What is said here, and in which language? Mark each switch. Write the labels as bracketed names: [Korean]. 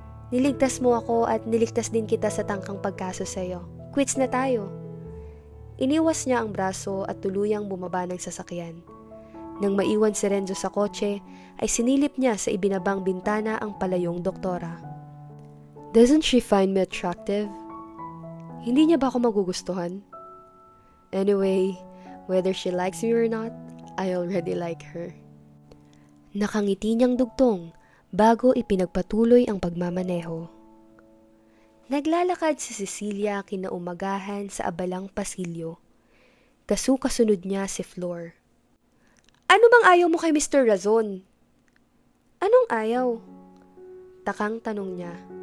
[Filipino] Niligtas mo ako at niligtas din kita sa tangkang pagkaso sa'yo. Quits na tayo. Iniwas niya ang braso at tuluyang bumaba ng sasakyan. Nang maiwan si Renzo sa kotse, ay sinilip niya sa ibinabang bintana ang palayong doktora. [English] Doesn't she find me attractive? [Filipino] Hindi niya ba ako magugustuhan? [English] Anyway, whether she likes me or not, I already like her. [Filipino] Nakangiti niyang dugtong bago ipinagpatuloy ang pagmamaneho. Naglalakad si Cecilia kinaumagahan sa abalang pasilyo. Kasunod niya si Flor. Ano bang ayaw mo kay Mr. Razon? Anong ayaw? Takang tanong niya.